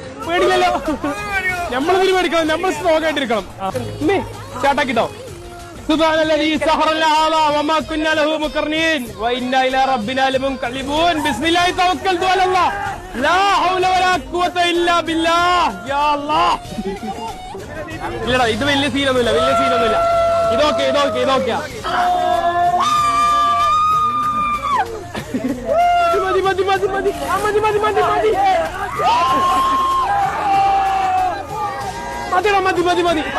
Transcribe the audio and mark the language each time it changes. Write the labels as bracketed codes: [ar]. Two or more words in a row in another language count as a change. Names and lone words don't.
[ml] പേടില്ലല്ലോ. നമ്മളിതിൽ പേടിക്കണം, നമ്മൾ സ്ട്രോങ് ആയിട്ടിരിക്കണം. സ്റ്റാർട്ടാക്കിട്ടോ. [ar] سبحان الذي سخر هذا وما كنا له مقرنين وإنا إلى ربنا لمنقلبون بسم الله توكلت على الله لا حول ولا قوة إلا بالله يا الله. [ml] ഇല്ലടാ, ഇത് വലിയ സീനൊന്നുമില്ല. ഇതൊക്കെ മതി.